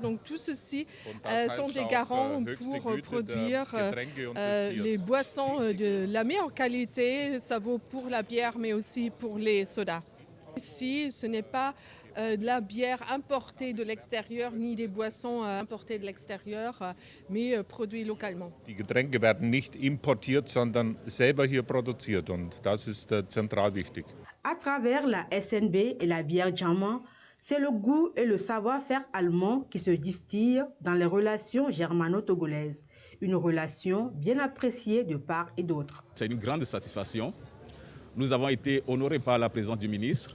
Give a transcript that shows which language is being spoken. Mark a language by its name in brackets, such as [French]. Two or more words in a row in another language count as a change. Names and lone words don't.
[French] Donc tout ceci sont des garants pour produire les boissons de la meilleure qualité. Ça vaut pour la bière mais aussi pour les sodas. Ici, ce n'est pas de la bière importée de l'extérieur, ni des boissons importées de l'extérieur, mais produites localement. [German] Die Getränke werden nicht importiert, sondern selber hier produziert und das ist zentral wichtig. [French] À travers la SNB et la bière Djama, c'est le goût et le savoir-faire allemand qui se distillent dans les relations germano-togolaises. Une relation bien appréciée de part et d'autre. C'est une grande satisfaction. Nous avons été honorés par la présence du ministre.